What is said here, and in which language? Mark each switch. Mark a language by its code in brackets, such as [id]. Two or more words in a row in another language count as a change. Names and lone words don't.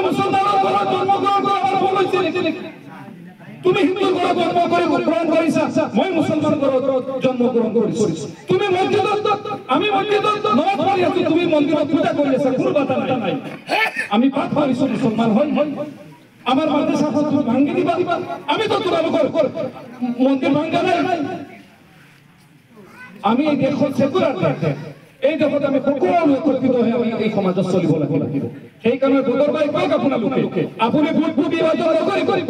[as] আমি মুছলমানৰ ঘৰত জন্মগ্ৰহণ কৰা আমাৰ ভুল হৈছে নেকি? তুমি হিন্দু ঘৰত জন্ম কৰি গ্ৰহণ কৰিছা, মই মুছলমান ঘৰত জন্ম গ্ৰহণ কৰিছো। তুমি মছজিদত, আমি মছজিদত নমাজ পঢ়ি আছো, তুমি মন্দিৰত পূজা কৰি আছা, কোনো বাধা নাই। আমি পাঠ কৰিছো মুছলমান হয়, আমার মাদ্রাসা তুমি ভাঙি দিবা, আমি তো তোমালোকৰ মন্দিৰ ভাঙা নাই। আমি এই দেশত সেকুলাৰ দেশ, এই দেশত আমি সকলো একত্ৰিত হৈ আমি এই সমাজত চলিব লাগিব। সেইকাৰণে ভোটৰ বাই কওক আপোনালোকে, আপুনি ভোট বিভাজন নকৰিব।